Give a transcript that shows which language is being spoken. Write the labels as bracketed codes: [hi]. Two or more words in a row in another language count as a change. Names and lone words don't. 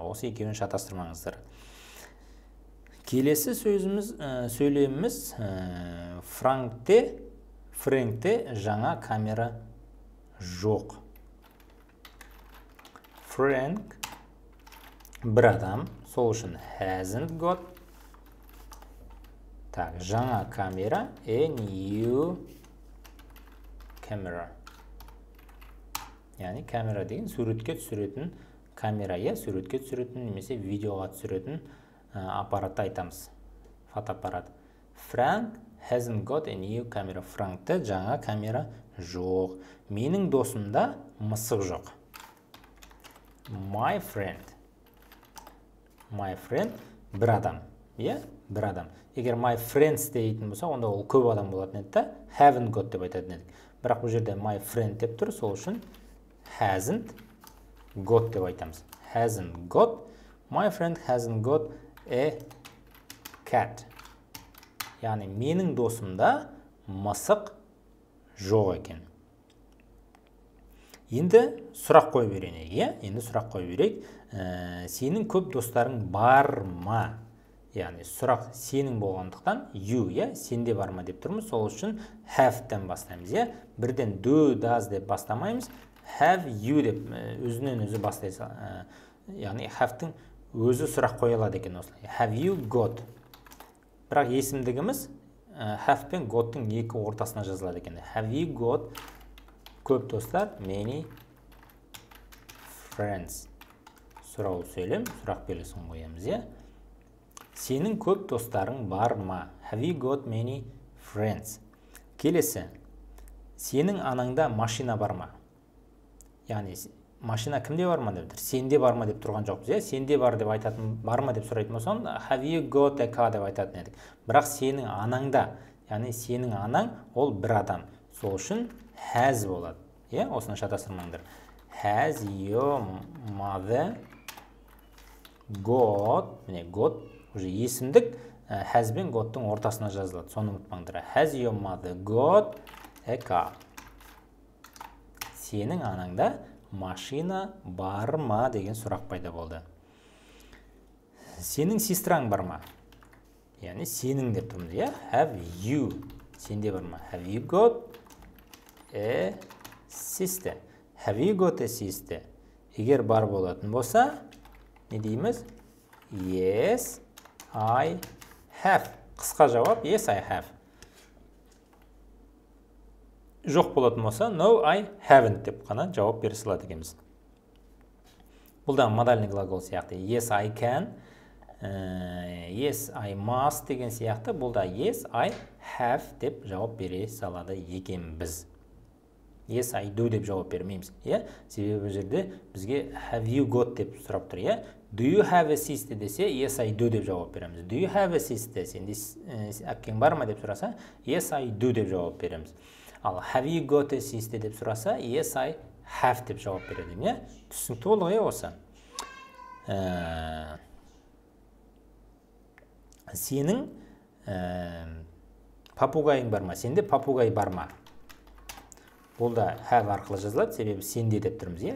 [kk] Осы екеуін шатастырмаңыздар. Келесі сөйлеміміз Фрэнкте жаңа камера жоқ. Фрэнк бір адам, сол үшін [en] hasn't got. [kk] Так, жаңа камера, [en] a new camera. [kk] Яғни камера деген суретке түсіретін камера, суретке түсіретін немесе видеоға түсіретін аппаратты айтамыз. Фотоаппарат. [en] Frank hasn't got a new camera. [kk] Франкте жаңа камера жоқ. Менің досымда мысық жоқ. [en] My friend [kk] бір адам. Бір адам. Егер [en] my friends [kk] дейтін болса, онда ол көп адам болатын еді. [en] Haven't got [kk] деп айтатын едік. Бірақ бұл жерде [en] my friend [kk] деп тұр, сол үшін [en] hasn't got [kk] деп айтамыз. [en] Hasn't got. My friend hasn't got a cat. [kk] Яғни менің досымда мысық жоқ екен. Енді сұрақ қой берейік, Енді сұрақ қой берейік. Сенің көп достарың бар ма? Яғни сұрақ сенің болғандықтан you, сенде бар ма деп тұрмыз. Сол үшін have-тен бастаймыз, Бірден [en] do, does [kk] деп бастамаймыз. [en] Have you [kk] деп өзінен өзі бастайса. Яғни have-тің өзі сұрақ қойылады екен осылай. [en] Have you got? [kk] Бірақ есімдігіміз have пен got-тың екі ортасына жазылады екен. [en] Have you got [kk] көп достар? [en] Many friends. [kk] Сұрау сөйлем, сұрақ белгісін қоямыз, Сенің көп достарың бар ма? [en] Have you got many friends? [kk] Келесі. Сенің анаңда машина бар ма? Яғни машина кімде бар ма деп тұр? Сенде бар ма деп тұрған жоқпыз, Сенде бар деп айтатын, бар ма деп сұрайтын болсаң, [en] have you got a car [kk] деп айтатын едік. Бірақ сенің анаңда, яғни сенің анаң ол бір адам. Сол үшін has болады. Осыны шатастырмаңдар. [en] Has your mother got, got [kk] уже есімдік has бен got-тың ортасына жазылады. Соны ұмытпаңдар. [en] Has your mother got a car? [kk] Сенің анаңда машина бар ма деген сұрақ пайда болды. Сенің сестраң бар ма? Яғни сенің деп тұрмыз, [en] Have you? [kk] Сенде бар ма? [en] Have you got a sister? Have you got a sister? [kk] Егер бар болатын болса, не дейміз? [en] Yes, I have. [kk] Қысқа жауап, [en] yes, I have. [kk] Жоқ болатын болса, [en] no, I haven't [kk] деп қана жауап бере салады екенбіз. Бұл да [ru] модальный глагол [kk] сияқты. [en] Yes, I can, yes, I must [kk] деген сияқты. Бұл да [en] yes, I have [kk] деп жауап бере салады екенбіз. [en] Yes, I do [kk] деп жауап бермейміз. Себебі бұл жерде бізге [en] have you got [kk] деп сұрап тұр. [en] Do you have a sister десе, yes, I do [kk] деп жауап береміз. [en] Do you have a sister? [kk] Сенде әпкең бар ма деп сұраса, [en] yes, I do [kk] деп жауап береміз. [en] Ал have you got a sister [kk] деп сұраса, [en] yes, I have [kk] деп жауап береді. Түсінікті болды, осы. Сенің Папугайың бар ма? Сенде папугай бар ма? Бұл да have арқылы жазылады, себебі сенде деп тұрмыз, иә?